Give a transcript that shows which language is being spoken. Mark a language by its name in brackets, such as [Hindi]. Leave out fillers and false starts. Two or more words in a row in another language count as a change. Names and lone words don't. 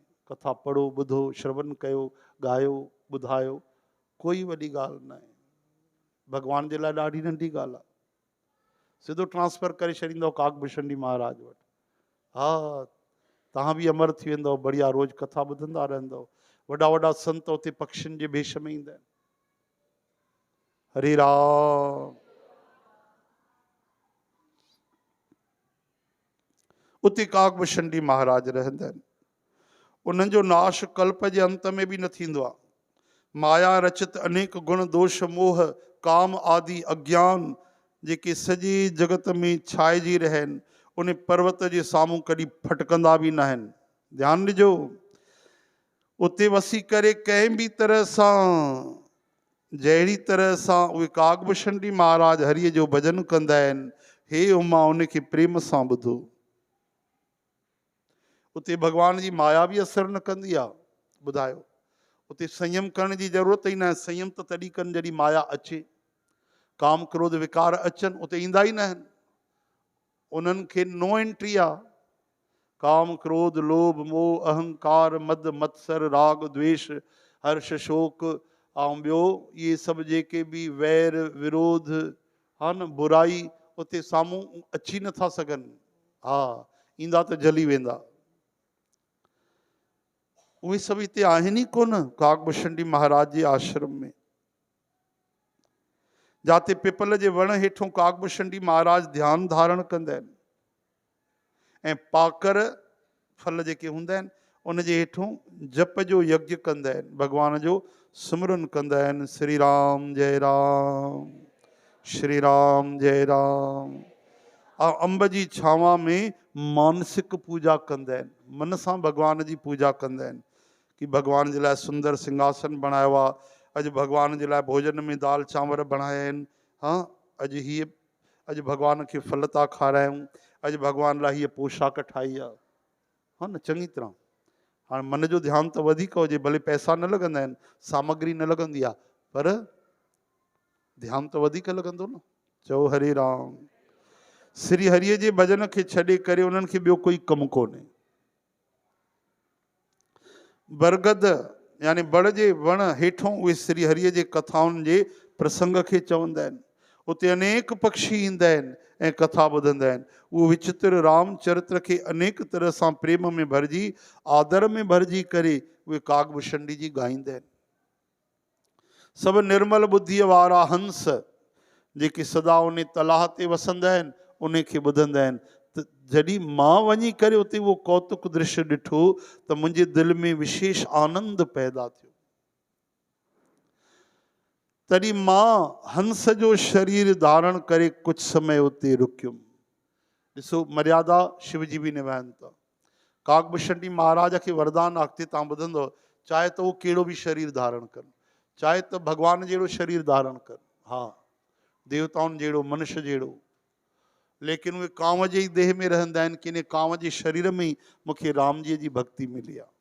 [Sindhi] कथा पढ़ो, ॿुधो, श्रवण कयो, ॻायो, ॿुधायो, कोई वॾी ॻाल्हि न आहे। भॻवान जे लाइ ॾाढी नंढी ॻाल्हि आहे। सिधो ट्रांसफर करे छॾींदव कागभूषणी महाराज वटि। हा, तव्हां बि अमर थी वेंदव, बढ़िया रोज़ कथा ॿुधंदा रहंदव। वॾा वॾा संत उते पक्षियुनि जे भेष में ईंदा आहिनि। हरे राम। उते कागभूषणी महाराज रहंदा आहिनि। उन्हनि जो नाश कल्प जे अंत में बि न थींदो आहे। माया रचित अनेक गुण दोष मोह काम आदि अज्ञान जेके सॼे जगत में छाइजी रहिया आहिनि, उन पर्वत जे साम्हूं कॾहिं फटकंदा बि न आहिनि। ध्यानु ॾिजो, उते वसी करे कंहिं बि तरह सां, जहिड़ी तरह सां उहे कागभूषणी महाराज हरिअ जो भॼन कंदा आहिनि, हे उमा उनखे प्रेम सां ॿुधो। उते भॻवान जी माया बि असरु न कंदी आहे। ॿुधायो, उते संयम करण जी ज़रूरत ई न आहे। संयम त तॾहिं कनि जॾहिं माया अचे। काम क्रोध विकार अचनि, उते ईंदा ई न आहिनि। उन्हनि खे [English] no entry [Sindhi] आहे। काम क्रोध लोभ मोह अहंकार मद मत्सर राग द्वेष हर्ष शोक ऐं ॿियो इहे सभु जेके बि वैर विरोध, हा न, बुराई, उते साम्हूं अची नथा सघनि। हा, ईंदा त जली वेंदा। उहे सभु हिते आहिनि ई कोन कागभूषणी महाराज जे आश्रम में। जाते पिपल जे वण हेठों कागभूषणी महाराज ध्यानु धारण कंदा आहिनि ऐं पाकर फल जेके हूंदा आहिनि उन जे हेठों जप जो यज्ञ कंदा आहिनि, भॻवान जो सिमरन कंदा आहिनि। श्री राम जय राम, श्री राम जय राम। ऐं अम्ब जी छांव में मानसिक पूजा कंदा आहिनि, मन सां भॻवान जी पूजा कंदा आहिनि कि भॻवान जे लाइ सुंदर सिंघासन बणायो आहे। अॼु भॻवान जे लाइ भोजन में दाल चांवर बणाया आहिनि। हाँ, अॼु भॻवान खे फल था खारायूं, अॼु भॻवान लाइ हीअ पोशाक ठाही आहे। हा न, चङी तरह। हाणे मन जो ध्यानु त वधीक हुजे, भले पैसा न लॻंदा आहिनि, सामग्री न लॻंदी आहे, पर ध्यानु त वधीक लॻंदो न। चओ हरे राम। श्री हरिअ जे भॼन खे छॾे करे उन्हनि खे ॿियो कोई कमु कोन्हे। बरगद यानी बड़ जे वण हेठों उहे श्री हरिअ जे कथाउनि जे प्रसंग खे चवंदा आहिनि। उते अनेक पक्षी ईंदा आहिनि ऐं कथा ॿुधंदा आहिनि। उहो विचित्र रामचरित्र खे अनेक तरह सां प्रेम में भरिजी, आदर में भरिजी करे उहे कागभूषणी जी ॻाईंदा आहिनि। सभु निर्मल बुद्धीअ वारा हंस जेके सदा उन तलाह ते वसंदा आहिनि, उन खे ॿुधंदा आहिनि। त जॾहिं मां वञी करे उते उहो कौतुक दृश्य ॾिठो त मुंहिंजे दिलि में विशेष आनंद पैदा थियो। तॾहिं मां हंस जो शरीर धारण करे कुझु समय उते रुकियुमि। ॾिसो मर्यादा शिव जी बि निभाइनि था। काकभूषणी महाराज खे वरदान अॻिते तव्हां ॿुधंदव, चाहे त उहो कहिड़ो बि शरीर धारण कनि, चाहे त भॻवान जहिड़ो शरीर धारण कनि, हा देवताउनि जहिड़ो, मनुष्य जहिड़ो, लेकिन उहे कांव जे ई देह में रहंदा आहिनि कि इन कांव जे शरीर में ई मूंखे राम जी जी भक्ति मिली आहे।